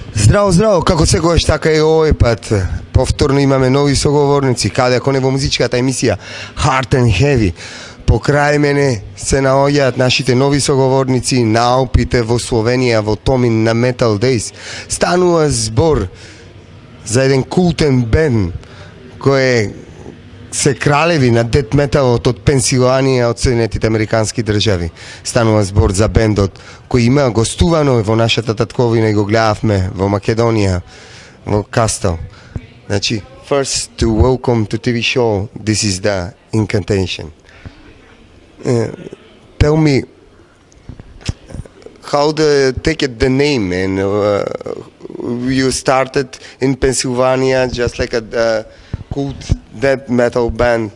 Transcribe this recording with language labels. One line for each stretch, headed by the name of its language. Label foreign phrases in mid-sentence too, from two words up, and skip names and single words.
Macedonian: Zdravo, zdravo, kako se goš, tako je ovaj put. Повторно имаме нови соговорници, каде ако не во музичката емисија Hard and Heavy. Покрај мене се наоѓаат нашите нови соговорници, наупите во Словенија, во Tolmin на Metaldays. Станува збор за еден култен бенд кој се кралеви на дет металот од Пенсилванија, од Соединетите Американски држави. Станува збор за бендот кој има гостувано во нашата татковина и го гледавме во Македонија, во Кастел. Значи,
English: first to welcome to TV show, this is the Incantation. Tell me, how to take it the name, and you started in Pennsylvania just like a cult death metal band.